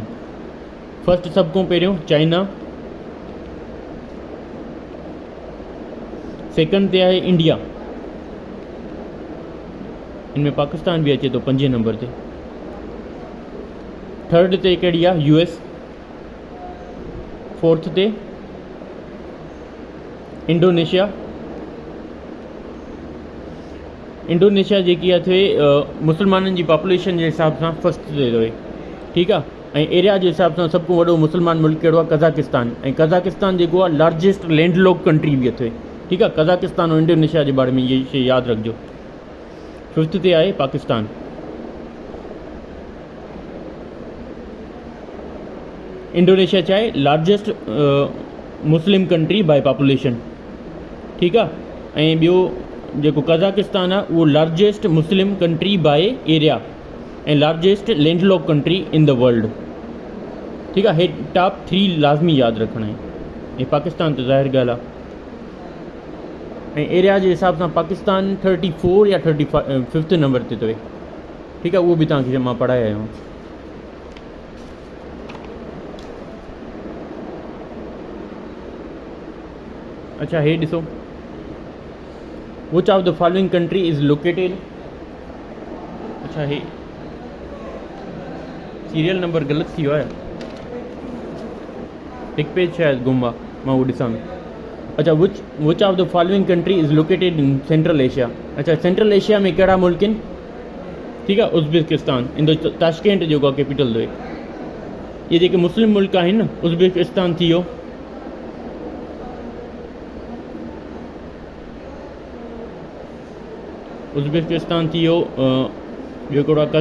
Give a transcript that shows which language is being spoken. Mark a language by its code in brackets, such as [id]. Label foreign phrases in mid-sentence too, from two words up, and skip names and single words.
[sd] फर्स्ट सभ खां पहिरियों चाइना, सेकंड ते आहे इंडिया, इनमें पाकिस्तान भी अचे तो 5 नंबर ते। थर्ड ते कहिड़ी आहे? US, फोर्थ ते इंडोनेशिया। इंडोनेशिया जेकी आहे थिए मुसलमाननि जी पॉपुलेशन जे हिसाब सां फर्स्ट ते रहे, ठीकु आहे। ऐं एरिया जे हिसाब सां सभु खां वॾो मुसलमान मुल्क कहिड़ो आहे? कज़ाकिस्तान। ऐं कज़ाकिस्तान जेको आहे [en] largest landlocked country [sd] बि अथव, ठीकु आहे। कज़ाकिस्तान ऐं इंडोनेशिया जे बारे में इहा शइ यादि रखिजो। फिफ्थ ते आहे पाकिस्तान। इंडोनेशिया छा आहे? [en] largest Muslim country by population, [sd] ठीकु आहे। ऐं ॿियो जेको कज़ाकिस्तान आहे उहो [en] largest Muslim country by area [sd] ऐं [en] largest landlocked country in the world, [sd] ठीकु आहे। हे टॉप 3 लाज़मी यादि रखणा आहिनि। ऐं पाकिस्तान त ज़ाहिर ॻाल्हि आहे। ऐं एरिया जे हिसाब सां पाकिस्तान 34 या 35 नंबर ते अथव, ठीकु आहे। उहो बि तव्हांखे मां पढ़ाए आहियो। अच्छा, हे ॾिसो, [en] which of the following country is located. [sd] अच्छा, हे [en] serial number [sd] ग़लति थी वियो आहे, हिकु पेज शायदि गुम आहे, मां उहो ॾिसां। अच्छा, [en] which of the following country is located in Central Asia. [sd] अच्छा, सेंट्रल एशिया में कहिड़ा मुल्क आहिनि? ठीकु आहे। उज़्बेकिस्तान, इन ताशकेंट जेको आहे कैपिटल अथव। इहे जेके मुस्लिम मुल्क आहिनि न, उज़्बेकिस्तान थी वियो, उज़्बेकिस्तान थी वियो, ॿियो कहिड़ो आहे?